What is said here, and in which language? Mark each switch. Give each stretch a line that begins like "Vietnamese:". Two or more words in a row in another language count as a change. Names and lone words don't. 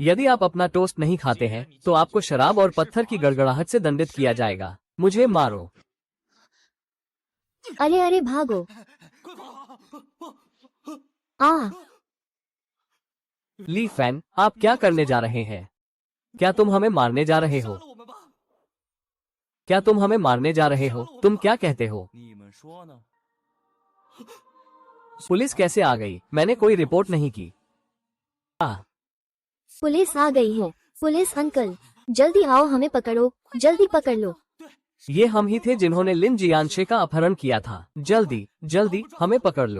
Hindi: यदि आप अपना टोस्ट नहीं खाते हैं तो आपको शराब और पत्थर की गड़गड़ाहट से दंडित किया जाएगा। मुझे मारो। अरे अरे भागो। आ ली फैन, आप क्या करने जा रहे हैं? क्या तुम हमें मारने जा रहे हो?
Chinese: 杀了我们吧！
Hindi: क्या तुम हमें मारने जा रहे हो? तुम क्या कहते हो?
Chinese: 你们说呢？
Hindi: पुलिस कैसे आ गई? मैंने कोई रिपोर्ट नहीं की। पुलिस आ गई है। पुलिस अंकल, जल्दी आओ, हमें पकड़ो, जल्दी पकड़ लो। ये हम ही थे जिन्होंने लिन जियांशे का अपहरण किया था। जल्दी जल्दी हमें पकड़ लो।